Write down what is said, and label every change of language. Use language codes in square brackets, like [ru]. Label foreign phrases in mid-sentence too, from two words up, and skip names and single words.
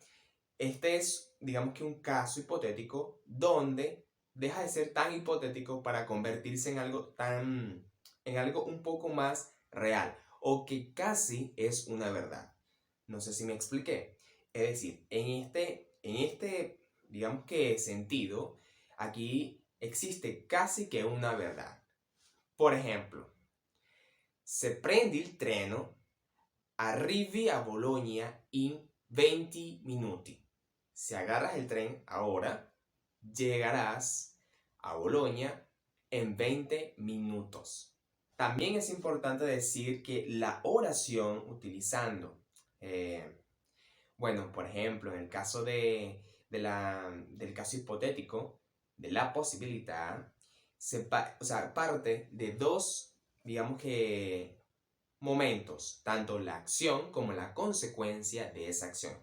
[es] Este es, digamos que un caso hipotético donde deja de ser tan hipotético para convertirse en algo un poco más real o que casi es una verdad. No sé si me expliqué. Es decir, digamos que sentido, aquí existe casi que una verdad. Por ejemplo, [it] se prende il treno, arrivi a Bologna in 20 minuti. [es] Si agarras el tren ahora, llegarás a Bolonia en 20 minutos. También es importante decir que la oración utilizando, por ejemplo, en el caso del caso hipotético, de la posibilidad, parte de dos, digamos que, momentos, tanto la acción como la consecuencia de esa acción.